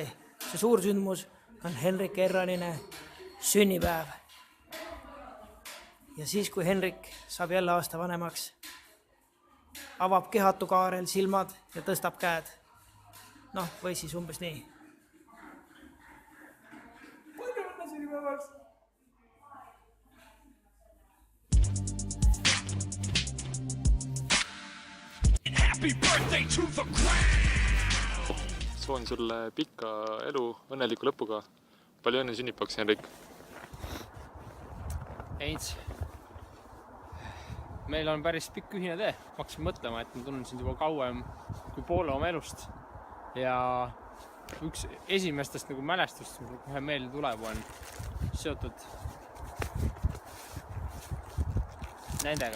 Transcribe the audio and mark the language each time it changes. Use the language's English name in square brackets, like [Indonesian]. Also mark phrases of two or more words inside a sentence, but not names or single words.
[Estonian] See suursündmus on Henrik Erranine sünnipäev. Ja siis, kui Henrik saab jälle aasta vanemaks, avab Kehatu Kaarel silmad ja tõstab käed. Või siis umbes nii. Palju õnne sünnipäevaks! [English] Happy birthday to the ground! [Estonian] Soovin sulle pikka elu, õnneliku lõpuga. Palju õnne sünnipäevaks, Henrik! Eins, meil on päris pikk ühine tee. Ma hakkasin mõtlema, et ma tunnen sind juba kauem kui poole oma elust. Ja üks esimestest mälestust, mis kohe meelde tuleb, on seotud nendega.